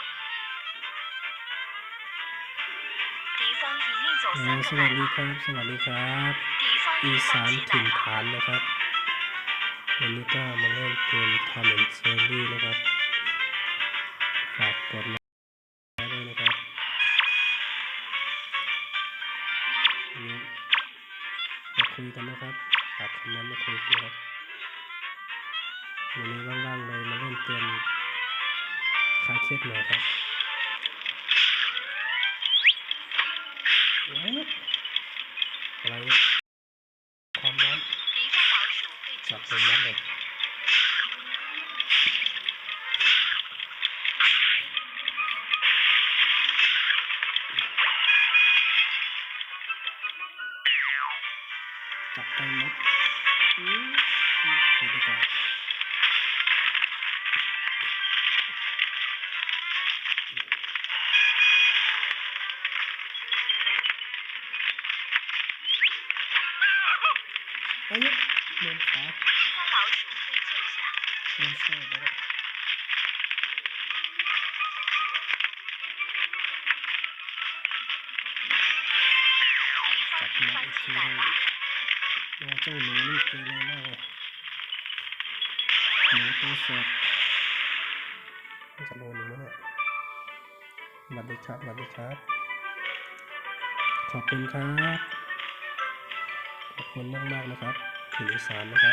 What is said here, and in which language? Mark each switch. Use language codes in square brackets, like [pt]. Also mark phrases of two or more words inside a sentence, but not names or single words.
[zh] 敌方已运走3个奶酪。 [th] สวัสดีครับ [zh] 敌方 [th] อี [zh] 已 [th] สา [zh] 搬 [th] น [zh] 起 [th] ถิ่ [zh] 奶 [th] น [zh] 酪。 [th] ฐานนะครับ วันนี้ก็มาเล่นเกม Tom and Jerry นะครับ ฝากกดไลค์ด้วยนะครับ นี่มาคุยกันนะครับฝากคอมเมนต์มาคุยกันครับวันนี้ว่างๆเลยมาเล่นเกมคลายเครียดหน่อยครับอะไรความร้อน [zh] 敌方老鼠被 [th] จั [zh] 救 [th] บ [zh] 下。 [th] เป็นมัดเลย จับไปมัดดีกว่าเฮ้ยโดนขา [zh] 敌方老鼠被救下。 [th] โดนโซ่ไปแล้ว [zh] 敌方已搬起奶酪。 [th] เจ้าหนูนี่เกเรมากเลยหนูตัวแสบมันจะโดนหรือไม่เนี่ยสวัสดีครับสวัสดีครับขอบคุณครับขอบคุณมากๆนะครับถิ่นอีสานนะครับ